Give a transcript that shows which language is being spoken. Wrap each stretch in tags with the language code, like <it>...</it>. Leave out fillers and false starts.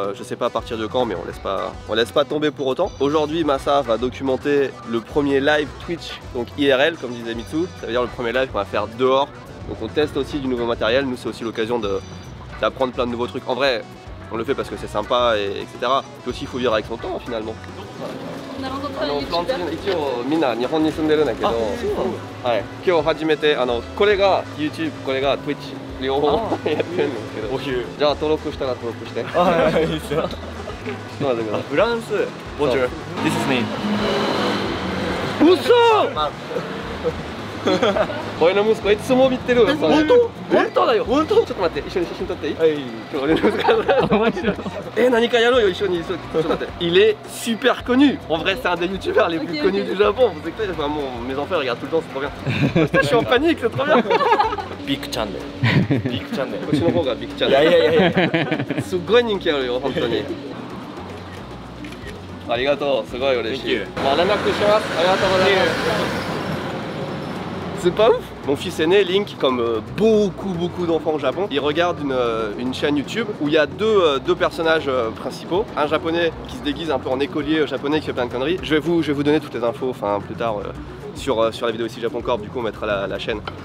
<fr>Je sais pas à partir de quand, mais on laisse pas tomber pour autant. Aujourd'hui, Massa va documenter le premier live Twitch, donc IRL comme disait Mitsu. Ça veut dire le premier live qu'on va faire dehors. Donc on teste aussi du nouveau matériel. Nous, c'est aussi l'occasion d'apprendre plein de nouveaux trucs. En vrai, on le fait parce que c'est sympa, etc. Puis aussi, il faut vivre avec son temps finalement. On a rencontré un youtubeur.</fr> <ja>一応みんな日本に住んでるんだけど、はい、今日初めてこれが YouTube、これが Twitch 両方やってるんですけど、じゃあ登録したら登録して。はい、いいですよ。ちょっと待ってください。フランス。</ja> <fr>Bonjour.</fr> <en>This is me.</en> <ja>嘘。俺の息子いつも見てる。本当？本当だよ。本当？ちょっと待って、一緒に写真撮っていい？はい。今日俺の息子。何かやろうよ一緒に。ちょっと待って。</ja> <fr>Il est super connu. En vrai, c'est un des youtubeurs les plus connus du Japon. Vous savez, vraiment, mes enfants regardent tout le temps, c'est trop bien. Putain, je suis en panique, c'est trop bien.</fr> <en>Big Channel. Big Channel.</en> <ja>こっちの方が Big Channel。いや。すっごい人気あるよ本当に。ありがとう。すごい嬉しい。まあ連絡します。ありがとうございます。</ja> <fr>C'est pas ouf. Mon fils aîné, Link, comme beaucoup d'enfants au Japon, il regarde une chaîne YouTube où il y a deux personnages principaux. Un japonais qui se déguise un peu en écolier japonais qui fait plein de conneries. Je vais vous donner toutes les infos plus tard sur la vidéo ici Japon Corp, du coup on mettra la chaîne.</fr>